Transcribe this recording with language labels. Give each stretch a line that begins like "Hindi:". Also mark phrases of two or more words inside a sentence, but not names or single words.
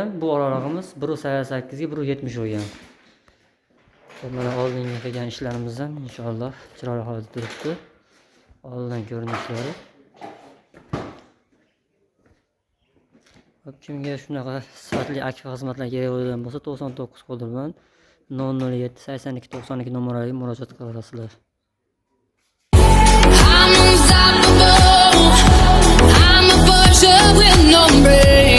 Uzbek: Bu oralig'imiz 188 ga 170 bo'lgan. Mana oldingi qilgan ishlarimiz ham inshaalloh chiroyli holatda turibdi. Oldin ko'rinishlari. Kimga shunaqa sifatli Akfa xizmatlar kerak bo'lgan bo'lsa 99 qoldirman 007 82 92 nomeriga murojaat qilasizlar.
English: I'm unstoppable. I'm a butcher with no brain.